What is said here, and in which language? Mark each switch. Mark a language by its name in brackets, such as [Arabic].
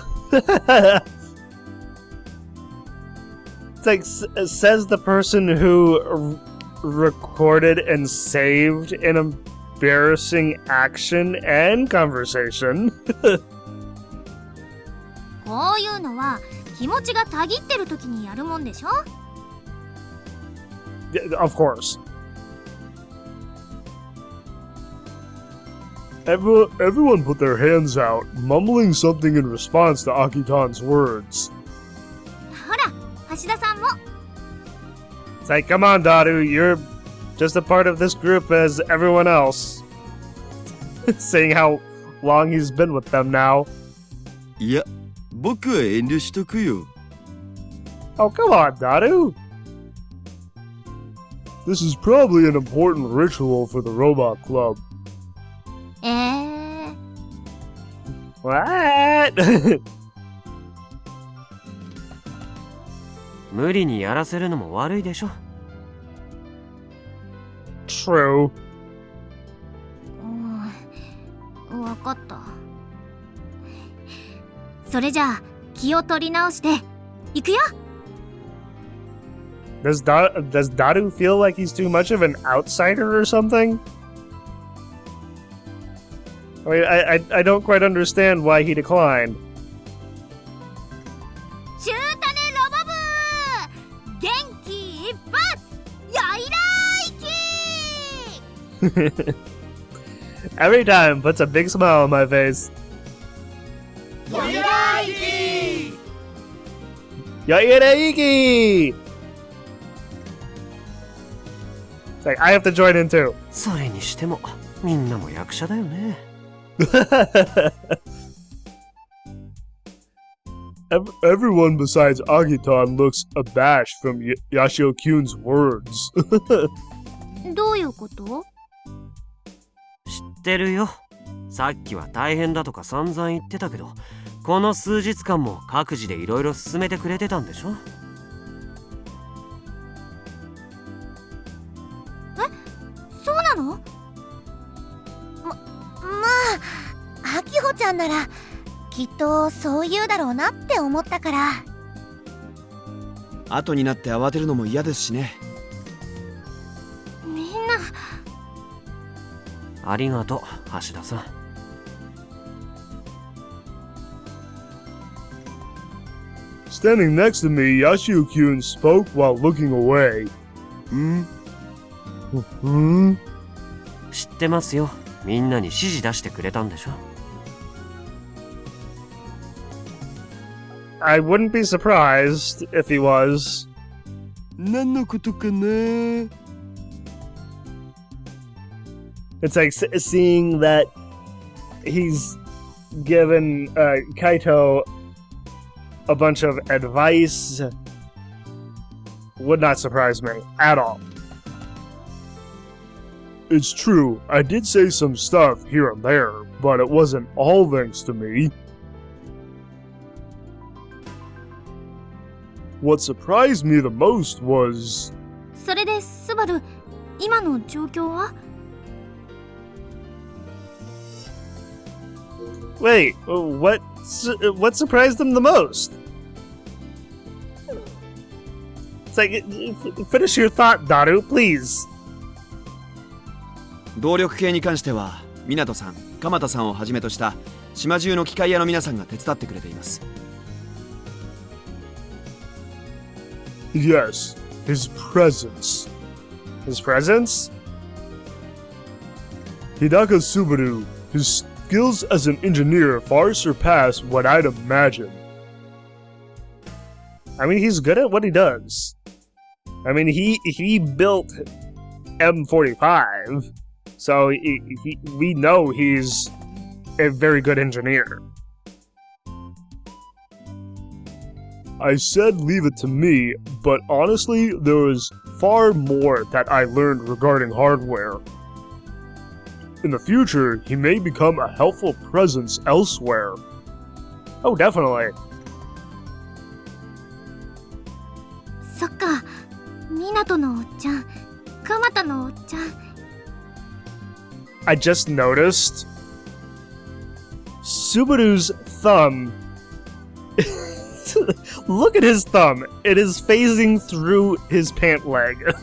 [English] It's like says the person who recorded and saved an embarrassing action and conversation. [Japanese] こういうのは気持ちがたぎってる時にやるもんでしょ。 [English] Yeah, of course. Everyone put their hands out, mumbling something in response to Akitan's words. [Japanese] ほら、橋田さんも。 [English] It's like, come on, Daru, you're just a part of this group as everyone else. Saying how long he's been with them now. [Japanese] いや、僕は遠慮しとくよ。 [English] Oh, come on, Daru. This is probably an important ritual for the Robot Club. What? [Japanese] 無理にやらせるのも悪いでしょ。 True. わかった。それじゃあ気を取り直していくよ。 [English] Does Daru feel like he's too much of an outsider or something? I mean, I don't quite understand why he declined. [Japanese] 中種ロボ部元気一発yoira-iki! [English] Every time puts a big smile on my face. [Japanese] Yoira-iki! Yoira-iki! [English] It's like, I have to join in too. [Japanese] それにしてもみんなも役者だよね。 [English] Everyone besides Akitan looks abashed from Yashio-kyun's words. [Japanese] どういうこと？知ってるよ。さっきは大変だとか散々言ってたけど、この数日間も各自でいろいろ進めてくれてたんでしょ。そうなの？まあ、あきほちゃんならきっとそう言うだろうなって思ったから。後になって慌てるのも嫌ですしね。みんなありがとう、橋田さん。 [English] Standing next to me, Yashio-kyun spoke while looking away. Hmm? [Japanese] 知ってますよ。みんなに指示出してくれたんでしょ。 [English] I wouldn't be surprised if he was. [Japanese] 何のことかな？ [English] It's like seeing that he's given Kaito a bunch of advice would not surprise me at all. It's true, I did say some stuff here and there, but it wasn't all thanks to me. What surprised me the most was... [Japanese] それでスバル、今の状況は？ [English] Wait, what surprised him the most? It's like, finish your thought, Daru, please. [Japanese] 動力系に関しては湊さん、鎌田さんをはじめとした島中の機械屋の皆さんが手伝ってくれています。 [English] Yes, his presence. His presence? Hidaka Subaru, his skills as an engineer far surpass what I'd imagine. I mean, he's good at what he does. I mean, he built M45, so we know he's a very good engineer. I said leave it to me, but honestly, there was far more that I learned regarding hardware. In the future, he may become a helpful presence elsewhere. Oh, definitely. [Japanese] そっか、湊のおっちゃん、蒲田のおっちゃん。 [English] I just noticed Subaru's thumb. Look at his thumb. It is phasing through his pant leg.